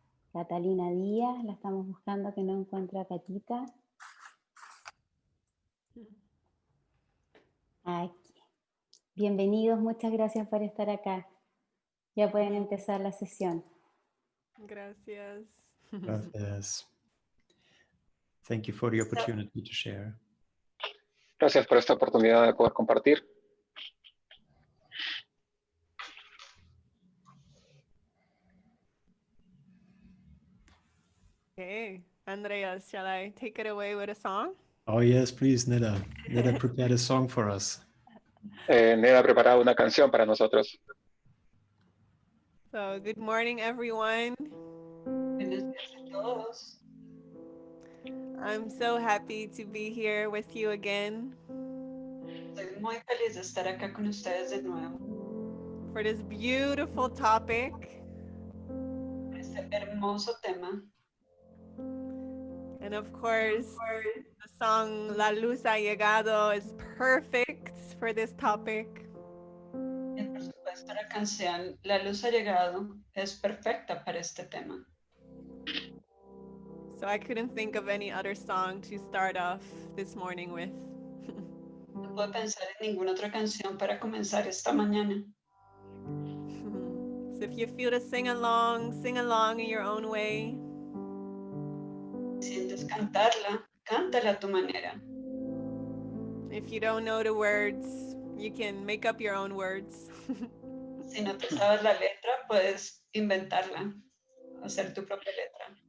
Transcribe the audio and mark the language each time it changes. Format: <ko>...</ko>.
<es>Catalina Díaz, la estamos buscando, que no encuentro a Catita. Aquí. Bienvenidos, muchas gracias por estar acá. Ya pueden empezar la sesión. Gracias. Gracias.</es> <en>Thank you for the opportunity to share.</en> <es>Gracias por esta oportunidad de poder compartir.</es> <en>Okay, Andreas, shall I take it away with a song? Oh yes, please, Neda. Neda prepared a song for us.</en> <es>Neda ha preparado una canción para nosotros.</es> <en>So, good morning, everyone.</en> <es>Buenos días a todos.</es> <en>I'm so happy to be here with you again</en> <es>Estoy muy feliz de estar acá con ustedes de nuevo.</es> <en>for this beautiful topic.</en> <es>Este hermoso tema.</es> <en>And of course, the song La Luz ha llegado is perfect for this topic.</en> <es>Y por supuesto la canción La luz ha llegado es perfecta para este tema.</es> <en>So I couldn't think of any other song to start off this morning with.</en> <es>No puedo pensar en ninguna otra canción para comenzar esta mañana.</es> <en>So if you feel to sing along in your own way.</en> <es>Si sientes cantarla, cántala a tu manera.</es> <en>If you don't know the words, you can make up your own words.</en> <es>Si no te sabes la letra, puedes inventarla, hacer tu propia letra.</es>